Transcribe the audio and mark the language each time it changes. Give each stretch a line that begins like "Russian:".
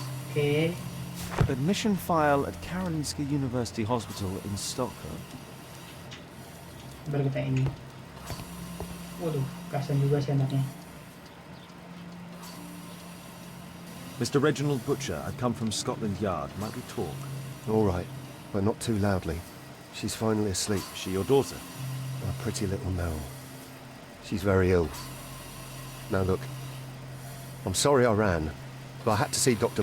Indonesian: Oke.
English: Admission file at Karolinska University Hospital in Stockholm.
Indonesian: Baru kita ini. Waduh, kasian juga sih anaknya.
English: Mr. Reginald Butcher, I've come from Scotland Yard. Might we talk? All right, but not too loudly. She's finally asleep. Is she your daughter? Our pretty little Mel. She's very ill. Now look, I'm sorry I ran, but I had to see Dr.